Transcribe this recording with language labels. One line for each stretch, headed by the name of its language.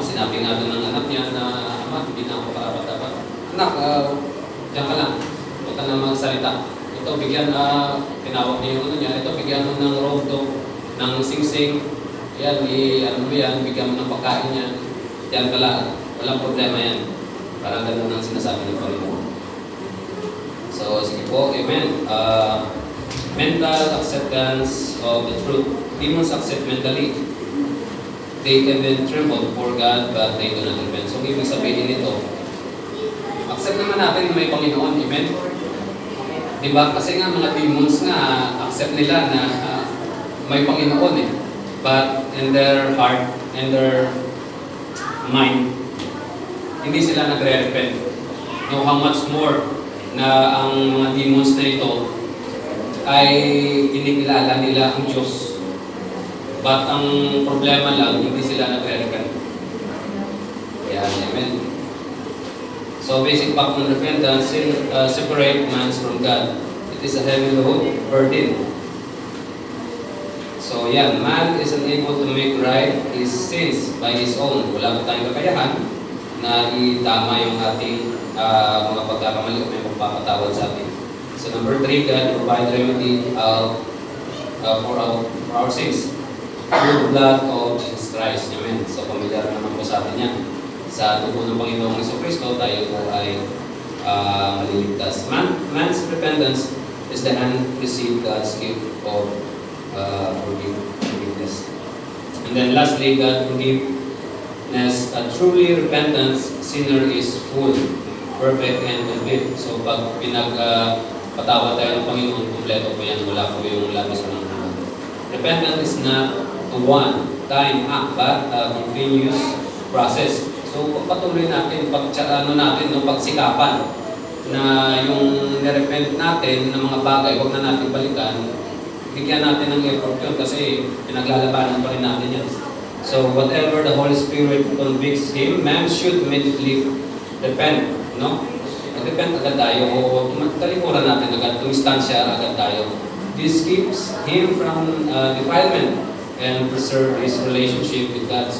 Filipino: Sinabi nga doon ng anak niya na, Ama, hindi na ako karapat-dapat. Anak, diyan ka lang. Huwag ka na magsalita. ito bigyan tinawag niya yung ano niya, ito bigyan mo ng robe to, ng singsing, yan, ano mo yan, bigyan mo ng pagkain niya, yan pala, walang problema yan. Parang ganun ang sinasabi ng Panginoon. So, sige po, amen.
English: Mental acceptance of the truth. Demons accept mentally. They even tremble for God, but they do not repent.
Filipino: So, ibig sabihin nito, accept naman natin may Panginoon, amen? Diba? Kasi nga mga demons nga, accept nila na may Panginoon eh.
English: But in their heart, in their mind,
Filipino: hindi sila nagre-repent.
English: No, how much more
Filipino: na ang mga demons na ito ay kinikilala nila ang Diyos. But ang problema lang, hindi sila nagre-repent. Kaya, amen.
English: So, basic fact ng repentance, separate man from God. It is a heavy load, burden. So, yan, man is unable to make right his sins by his own.
Filipino: Wala pa tayong kakayahan na itama yung ating mga pagkakamali o may magpapatawad sa atin.
English: So, number 3, God provide remedy for our sins through the blood of Jesus Christ. Amen.
Filipino: So, pamilyar naman po sa atin yan. Sa dugo ng Panginoong Jesucristo, tayo po ay maliligtas.
English: Man's repentance is the hand-received God's gift of forgiveness. And then lastly, God forgiveness. A truly repentant sinner is full, perfect, and complete.
Filipino: So pag pinagpatawad tayo ng Panginoon, kompleto po yan. Wala po yung labis ng Panginoon.
English: Repentance is not a one-time act, but a continuous process.
Filipino: So patuloy natin, pagsikapan na yung nirepent natin ng mga bagay, huwag na natin balikan, bigyan natin ng effort yun kasi pinaglalabanan pa rin natin yan.
English: So whatever the Holy Spirit convicts him, man should immediately repent. No?
Filipino: Mag-repent agad tayo o talikuran natin agad, tumistansya agad tayo.
English: This keeps him from defilement and preserve his relationship with God.